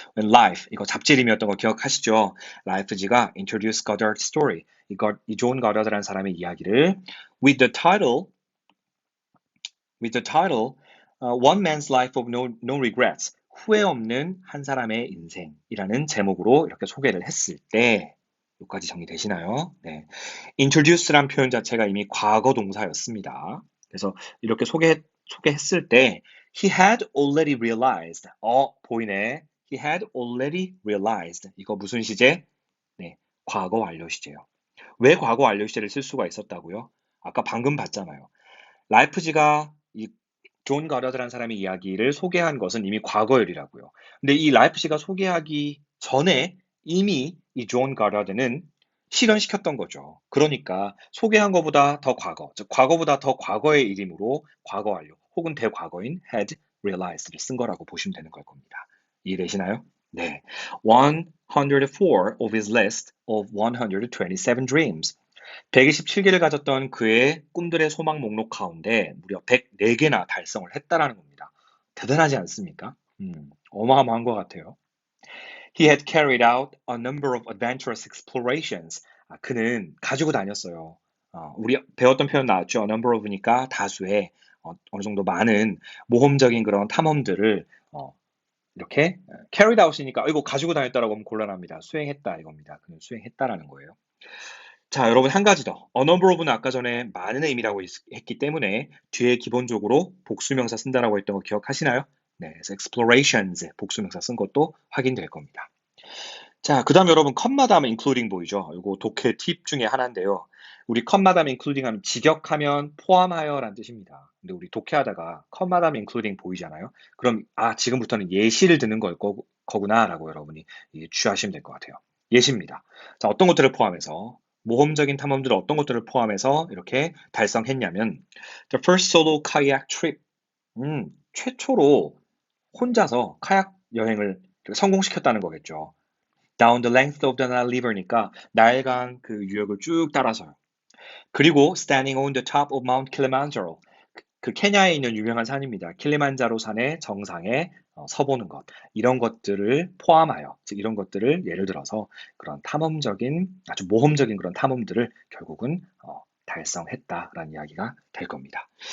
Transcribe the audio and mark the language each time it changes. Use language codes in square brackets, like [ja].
[en] When Life, [ko] 이거 잡지 이름이었던 거 기억하시죠? 라이프지가 [en] Introduce Goddard's Story, [ko] 이 존 가더드라는 사람의 이야기를 [en] with the title, One Man's Life of No Regrets, [ko] 후회 없는 한 사람의 인생이라는 제목으로 이렇게 소개를 했을 때 여기까지 정리되시나요? 네. Introduce란 표현 자체가 이미 과거 동사였습니다. 그래서 이렇게 소개했을 때 [en] He had already realized. [ko] 보이네. [en] He had already realized. [ko] 이거 무슨 시제? 네, 과거 완료 시제요. 왜 과거 완료 시제를 쓸 수가 있었다고요? 아까 방금 봤잖아요. 라이프지가 이 존 가더드라는 사람의 이야기를 소개한 것은 이미 과거일이라고요. 근데 이 라이프지가 소개하기 전에 이미 이 존 가더드는 실현시켰던 거죠. 그러니까 소개한 것보다 더 과거, 즉 과거보다 더 과거의 일이므로 과거 완료 혹은 대과거인 had realized를 쓴 거라고 보시면 되는 걸 겁니다. 이해되시나요? 네. [en] 104 of his list of 127 dreams. [ko] 127개를 가졌던 그의 꿈들의 소망 목록 가운데 무려 104개나 달성을 했다라는 겁니다. 대단하지 않습니까? 어마어마한 것 같아요. [en] He had carried out a number of adventurous explorations. [ko] 그는 가지고 다녔어요. 우리 배웠던 표현 나왔죠. A number of니까 다수의 어느 정도 많은 모험적인 그런 탐험들을 이렇게 carried out이니까 이거 가지고 다녔다라고 하면 곤란합니다. 수행했다 이겁니다. 그는 수행했다라는 거예요. 자, 여러분 한 가지 더. A number of는 아까 전에 많은 의미라고 했기 때문에 뒤에 기본적으로 복수명사 쓴다라고 했던 거 기억하시나요? 네, 그래서 explorations 복수명사 쓴 것도 확인될 겁니다. 자, 그 다음 여러분 컴마 다음에 including 보이죠? 이거 독해 팁 중에 하나인데요. 우리 컴마 다음에 including 하면 직역하면 포함하여 라는 뜻입니다. 근데 우리 독해하다가 컴마 다음에 including 보이잖아요. 그럼 지금부터는 예시를 듣는 거구나 라고 여러분이 취하시면 될 것 같아요. 예시입니다. 자, 어떤 것들을 포함해서 모험적인 탐험들 어떤 것들을 포함해서 이렇게 달성했냐면 [en] The first solo kayak trip. [ko] 최초로 혼자서 카약 여행을 성공시켰다는 거겠죠. [en] Down the length of the Nile River니까 [ko] 나일강 그 유역을 쭉 따라서요. [en] 그리고 standing on the top of Mount Kilimanjaro. [ko] 그 케냐에 있는 유명한 산입니다. 킬리만자로 산의 정상에 서보는 것. 이런 것들을 포함하여, 즉 이런 것들을 예를 들어서 그런 탐험적인, 아주 모험적인 그런 탐험들을 결국은 달성했다라는 이야기가 될 겁니다.